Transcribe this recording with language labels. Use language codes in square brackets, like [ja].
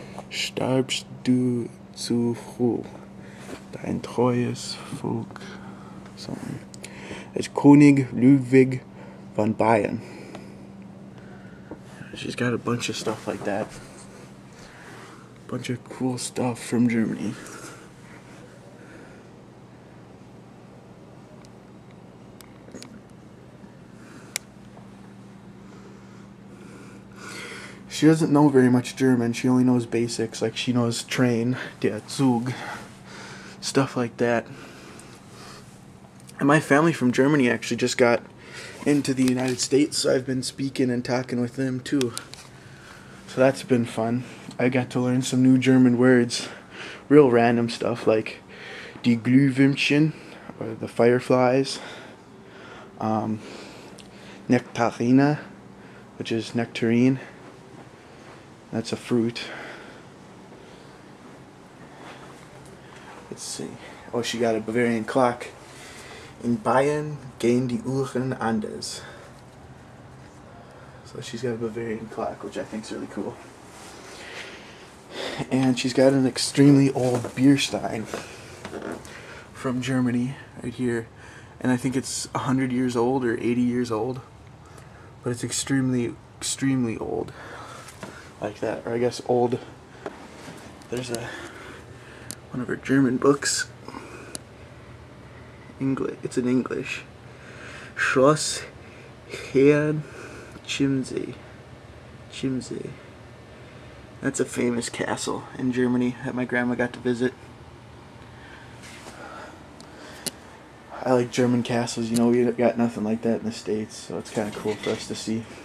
[de] Starbst du zu früh, dein treues Volk. [en] Something. It's König Ludwig von Bayern. She's got a bunch of stuff like that. Bunch of cool stuff from Germany. She doesn't know very much German. She only knows basics, like she knows train, der Zug, stuff like that. And my family from Germany actually just got into the United States, so I've been speaking and talking with them too. So that's been fun. I got to learn some new German words, real random stuff like die Glühwürmchen, or the fireflies, Nektarine, which is nectarine. That's a fruit. Let's see. Oh, she got a Bavarian clock. [de] In Bayern gehen die Uhren anders. [en] So she's got a Bavarian clock, which I think is really cool. And she's got an extremely old beer stein from Germany right here. And I think it's 100 years old or 80 years old. But it's extremely, extremely old. Like that, or I guess old. There's one of her German books. English. It's in English. Schloss Herrn Chiemsee. Chiemsee. That's a famous castle in Germany that my grandma got to visit. I like German castles. You know, we got nothing like that in the States, so it's kind of cool for us to see.